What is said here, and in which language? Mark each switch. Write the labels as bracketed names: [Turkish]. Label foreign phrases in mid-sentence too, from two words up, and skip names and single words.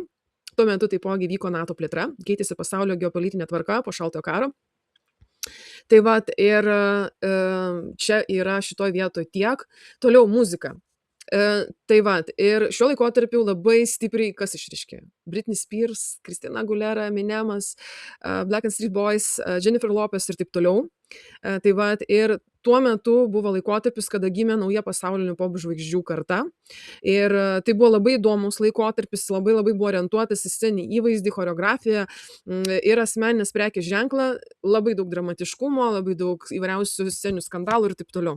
[Lithuanian] Tuo metu taipogi vyko NATO plėtra, keitėsi pasaulio geopolitinė tvarka po šaltojo karo. Tai va, ir čia yra šitoj vietoj tiek. Toliau muzika. Tai vat, ir šiuo laikotarpiu labai stipriai kas išryškėjo? Britney Spears, Christina Aguilera, Eminemas, Black and Street Boys, Jennifer Lopez ir taip toliau. Tai vat, ir tuo metu buvo laikotarpis, kada gimė nauja pasaulinių popžvaigždžių karta. Ir tai buvo labai įdomus laikotarpis, labai buvo orientuotas į sceninį įvaizdį, choreografiją ir asmeninės prekės ženklą, labai daug dramatiškumo, labai daug įvairiausių sceninių skandalų ir taip toliau.